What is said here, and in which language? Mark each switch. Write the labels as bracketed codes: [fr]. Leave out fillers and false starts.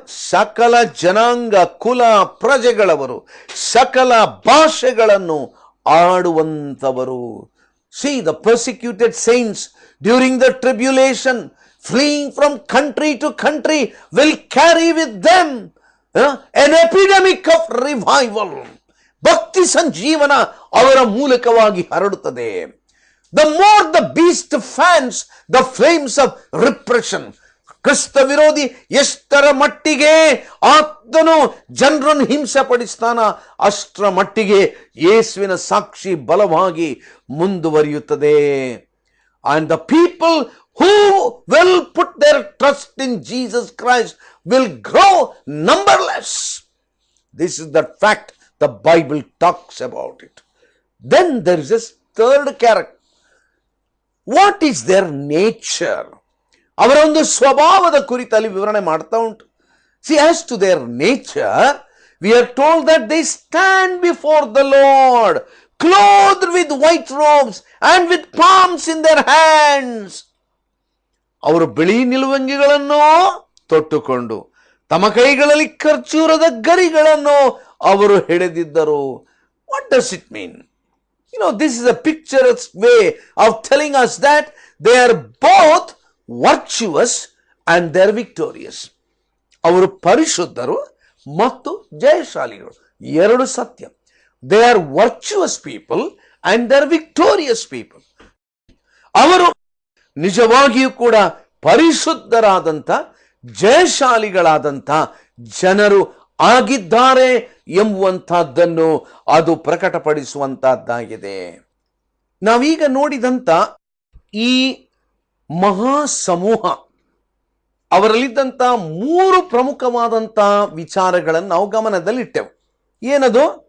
[kn] ಸಕಲ ಜನಾಂಗ, ಕುಲ, ಪ್ರಜೆಗಳವರು, ಸಕಲ ಭಾಷೆಗಳನ್ನು ಆಡುವಂತವರು. [en] See, the persecuted saints during the tribulation, fleeing from country to country, will carry with them an epidemic of revival. [kn] ಭಕ್ತಿ ಸಂಜೀವನ ಅವರ ಮೂಲಕವಾಗಿ ಹರಡುತ್ತದೆ. [en] The more the beast fans the flames of repression. [kn] ಕ್ರಿಸ್ತ ವಿರೋಧಿ ಎಷ್ಟರ ಮಟ್ಟಿಗೆ ಆತನು ಜನರನ್ನು ಹಿಂಸೆ ಪಡಿಸ್ತಾನ, ಅಷ್ಟರ ಮಟ್ಟಿಗೆ ಯೇಸುವಿನ ಸಾಕ್ಷಿ ಬಲವಾಗಿ ಮುಂದುವರಿಯುತ್ತದೆ. [en] And the people who will put their trust in Jesus Christ will grow numberless. This is the fact the Bible talks about it. Then there is a third character. What is their nature? [kn] ಅವರ ಒಂದು ಸ್ವಭಾವದ ಕುರಿತಲ್ಲಿ ವಿವರಣೆ ಮಾಡ್ತಾ ಉಂಟು. [en] See, as to their nature, we are told that they stand before the Lord, clothed with white robes and with palms in their hands. [kn] ಅವರು ಬಿಳಿ ನಿಲುವಂಗಿಗಳನ್ನು ತೊಟ್ಟುಕೊಂಡು ತಮ್ಮ ಕೈಗಳಲ್ಲಿ ಖರ್ಜೂರದ ಗರಿಗಳನ್ನು ಅವರು ಹಿಡಿದಿದ್ದರು. [en] What does it mean? This is a picturesque way of telling us that they are both virtuous and they are victorious. [kn] ಅವರು ಪರಿಶುದ್ಧರು ಮತ್ತು ಜಯಶಾಲಿಗಳು, ಎರಡು ಸತ್ಯ. [en] They are virtuous people and they are victorious people. [kn] ಅವರು ನಿಜವಾಗಿಯೂ ಕೂಡ ಪರಿಶುದ್ಧರಾದಂಥ ಜಯಶಾಲಿಗಳಾದಂಥ ಜನರು ಆಗಿದ್ದಾರೆ ಎಂಬುವಂತಹದ್ದನ್ನು ಅದು ಪ್ರಕಟಪಡಿಸುವಂತಹದ್ದಾಗಿದೆ. ನಾವೀಗ ನೋಡಿದಂಥ ಈ ಮಹಾ ಸಮೂಹ ಅವರಲ್ಲಿದ್ದಂಥ ಮೂರು ಪ್ರಮುಖವಾದಂಥ ವಿಚಾರಗಳನ್ನು ನಾವು ಗಮನದಲ್ಲಿಟ್ಟೆವು. ಏನದು?